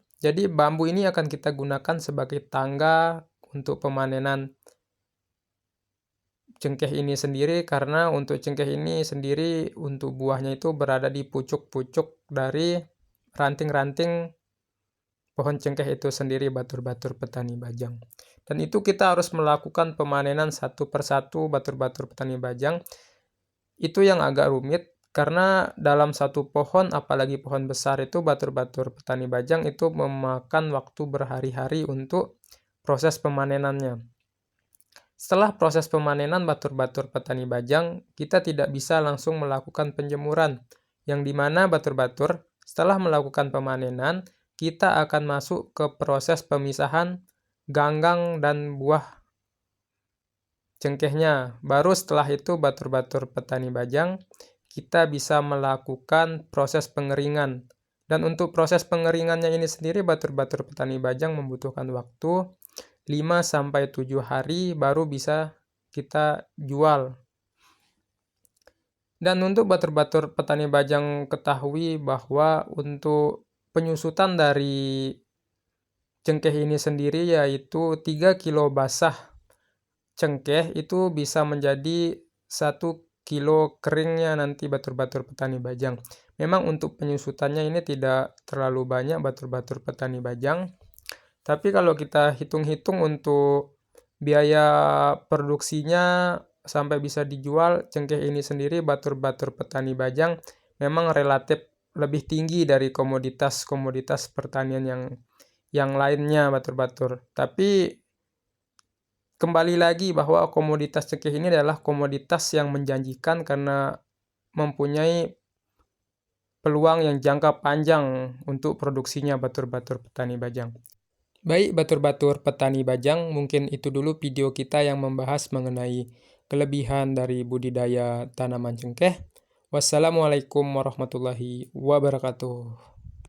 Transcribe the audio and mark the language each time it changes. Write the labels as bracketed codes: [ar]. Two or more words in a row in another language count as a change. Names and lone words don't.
[id] Jadi bambu ini akan kita gunakan sebagai tangga untuk pemanenan cengkeh ini sendiri, karena untuk cengkeh ini sendiri untuk buahnya itu berada di pucuk-pucuk dari ranting-ranting pohon cengkeh itu sendiri [sas] batur-batur petani bajang. [id] Dan itu kita harus melakukan pemanenan satu persatu [sas] batur-batur petani bajang. [id] Itu yang agak rumit karena dalam satu pohon, apalagi pohon besar itu [sas] batur-batur petani bajang [id] itu memakan waktu berhari-hari untuk proses pemanenannya. Setelah proses pemanenan [sas] batur-batur petani bajang, [id] kita tidak bisa langsung melakukan penjemuran, yang dimana batur-batur setelah melakukan pemanenan, kita akan masuk ke proses pemisahan ganggang dan buah cengkehnya. Baru setelah itu [sas] batur-batur petani bajang, [id] kita bisa melakukan proses pengeringan. Dan untuk proses pengeringannya ini sendiri [sas] batur-batur petani bajang [id] membutuhkan waktu 5-7 hari baru bisa kita jual. Dan untuk [sas] batur-batur petani bajang [id] ketahui bahwa untuk penyusutan dari cengkeh ini sendiri yaitu 3 kilo basah cengkeh itu bisa menjadi 1 kilo keringnya nanti [sas] batur-batur petani bajang. [id] Memang untuk penyusutannya ini tidak terlalu banyak [sas] batur-batur petani bajang. [id] Tapi kalau kita hitung-hitung untuk biaya produksinya sampai bisa dijual cengkeh ini sendiri [sas] batur-batur petani bajang [id] memang relatif lebih tinggi dari komoditas-komoditas pertanian yang lainnya batur-batur. Tapi kembali lagi bahwa komoditas cengkeh ini adalah komoditas yang menjanjikan karena mempunyai peluang yang jangka panjang untuk produksinya [sas] batur-batur petani bajang. [id] Baik [sas] batur-batur petani bajang, [id] mungkin itu dulu video kita yang membahas mengenai kelebihan dari budidaya tanaman cengkeh. [ar] والسلام عليكم ورحمة الله وبركاته.